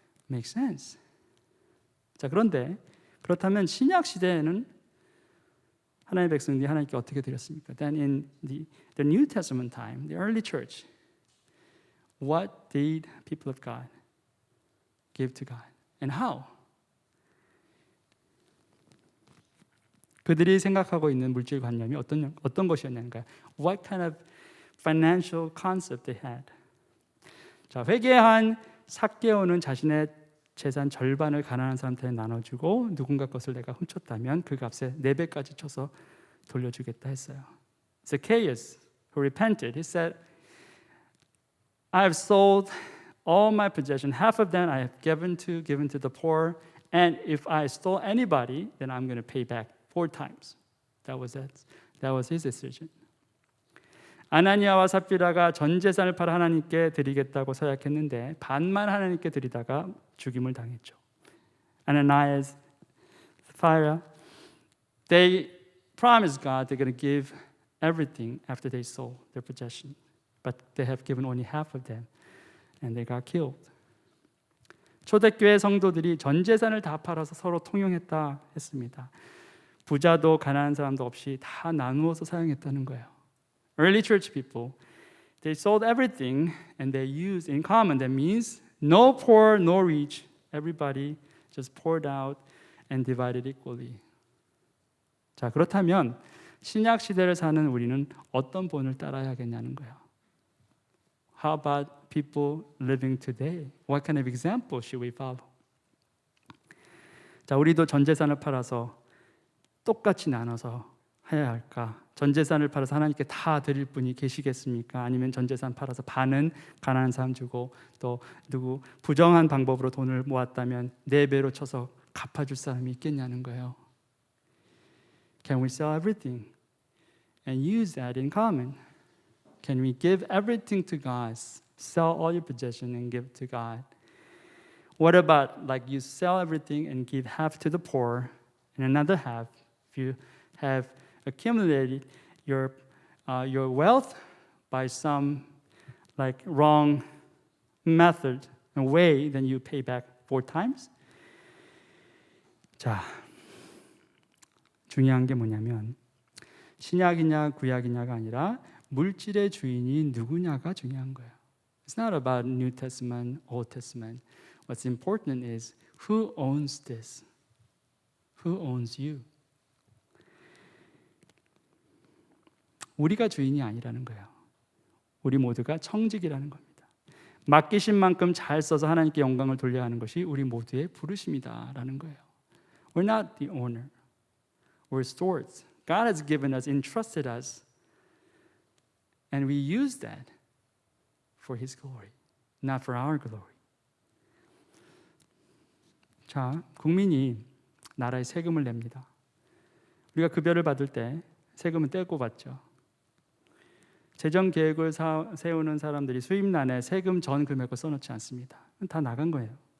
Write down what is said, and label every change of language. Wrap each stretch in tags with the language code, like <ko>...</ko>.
<en>Makes sense.</en> <ko>자, 그렇다면 신약 시대에는 하나님의 백성들이 하나님께 어떻게 드렸습니까?</ko> <en>Then in the New Testament time, the early church, what did people of God give to God? And how?</en> <ko>그들이 생각하고 있는 물질관념이 어떤 것이었는가?</ko> <en>What kind of financial concept they had?</en> <ko>자, 회개한 삭개오는 자신의 재산 절반을 가난한 사람한테 나눠주고 누군가 것을 내가 훔쳤다면 그 값에 4배까지 쳐서 돌려주겠다 했어요.</ko> <en>Zacchaeus, who repented, he said, I have sold all my possessions. Half of them I have given to the poor. And if I stole anybody, then I'm going to pay back 4 times. That was it. That was his decision.</en> <ko>아나니아와 삽비라가 전 재산을 팔아 하나님께 드리겠다고 서약했는데 반만 하나님께 드리다가 죽임을 당했죠. Ananias, Sapphira,</ko> <en>They promised God they're going to give everything after they sold their possession. But they have given only half of them and they got killed.</en> <ko>초대교회 성도들이 전 재산을 다 팔아서 서로 통용했다 했습니다. 부자도 가난한 사람도 없이 다 나누어서 사용했다는 거예요.</ko> <en>Early church people, they sold everything and they used in common. That means no poor, no rich. Everybody just poured out and divided equally.</en> <ko>자, 그렇다면 신약 시대를 사는 우리는 어떤 본을 따라야겠냐는 거예요.</ko> <en>How about people living today? What kind of example should we follow?</en> <ko>자, 우리도 전 재산을 팔아서 똑같이 나눠서 해야 할까? 전 재산을 팔아서 하나님께 다 드릴 분이 계시겠습니까? 아니면 전 재산 팔아서 반은 가난한 사람 주고 또 누구 부정한 방법으로 돈을 모았다면 4배로 쳐서 갚아줄 사람이 있겠냐는 거예요.</ko> <en>Can we sell everything and use that in common? Can we give everything to God? Sell all your possession and give to God? What about like you sell everything and give half to the poor and another half if you have accumulated your wealth by some like wrong method and way, then you pay back 4 times?</en> <ko>자, 중요한 게 뭐냐면 신약이냐 구약이냐가 아니라 물질의 주인이 누구냐가 중요한 거예요.</ko> <en>It's not about New Testament, Old Testament. What's important is who owns this? Who owns you?</en> <ko>우리가 주인이 아니라는 거예요. 우리 모두가 청직이라는 겁니다. 맡기신 만큼 잘 써서 하나님께 영광을 돌려야 하는 것이 우리 모두의 부르심이다라는 거예요.</ko> <en>We're not the owner. We're stewards. God has given us, entrusted us, and we use that for His glory, not for our glory.</en> <ko>자, 국민이 나라에 세금을 냅니다. 우리가 급여를 받을 때 세금은 떼고 받죠. 재정 계획을 세우는 사람들이 수입란에 세금 전 금액을 써놓지 않습니다. 다 나간 거예요.</ko>